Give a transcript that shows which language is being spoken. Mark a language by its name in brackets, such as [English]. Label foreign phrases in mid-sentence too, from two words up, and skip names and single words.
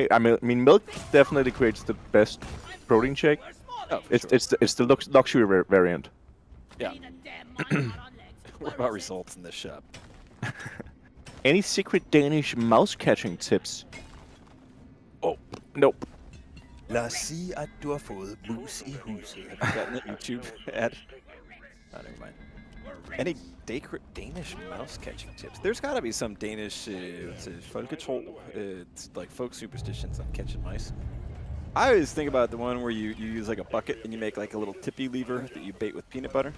[English] I mean, milk definitely creates the best protein shake. Oh, It's the luxury variant. Yeah. What about results in this shop? Any secret Danish mouse catching tips? Oh, nope. [Danish] Lad os sige, at du har fået mus i huset. [English] Have you gotten a YouTube ad? Oh, never mind. Any Danish mouse catching tips? There's got to be some Danish folketro, like folk superstitions on catching mice. I always think about the one where you use like a bucket and you make like a little tippy lever that you bait with peanut butter.